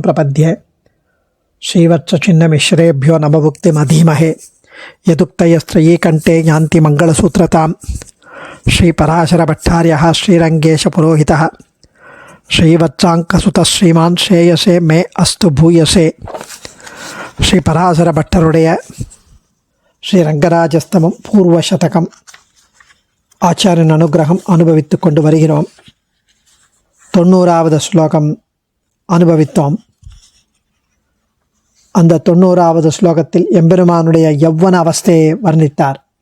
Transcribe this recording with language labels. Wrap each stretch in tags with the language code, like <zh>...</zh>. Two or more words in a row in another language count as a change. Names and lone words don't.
<sa>प्रपद्ये श्रीवत्सचिन्नमिश्रेभ्यो नमभुक्तिमधीमहे यदुक्तयस्त्रयी कंठे ज्ञान्ति मंगलसूत्रतां श्रीपराशरभट्टार्यः श्रीरङ्गेशपुरोहितः श्रीवत्साङ्कसुतः श्रीमान् श्रेयसे मे अस्तु भूयसे</sa> <ta>ஸ்ரீபராசரபட்டருடைய ஸ்ரீரங்கராஜஸ்தமம் பூர்வசதகம் ஆச்சாரியன் அனுகிரகம் அனுபவித்துக் கொண்டு வருகிறோம். 90வது ஸ்லோகம் அனுபவித்தோம். அந்த 90வது ஸ்லோகத்தில் எம்பெருமானுடைய யௌவன அவஸ்தையை வர்ணித்தார்.</ta>